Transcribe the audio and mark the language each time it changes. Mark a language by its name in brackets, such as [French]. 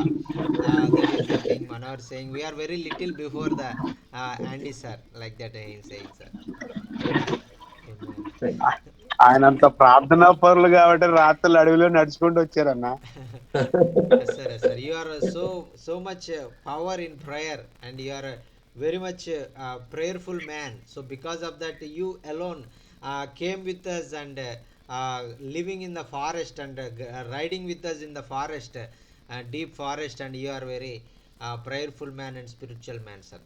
[English] That is the thing Manohar saying. We are very little before the Andy sir, like that I am saying, sir. Amen. [Telugu] ఆయన అంత ప్రార్థనా పరులు కాబట్టి రాత్రులు అడవిలో నడుచుకుంటూ వచ్చారన్న. [English] Yes sir, yes sir. You are so much power in prayer, and you are very much prayerful man. So because of that, you alone came with us and living in the forest and riding with us in the forest, deep forest, and you are very prayerful man and spiritual man, sir.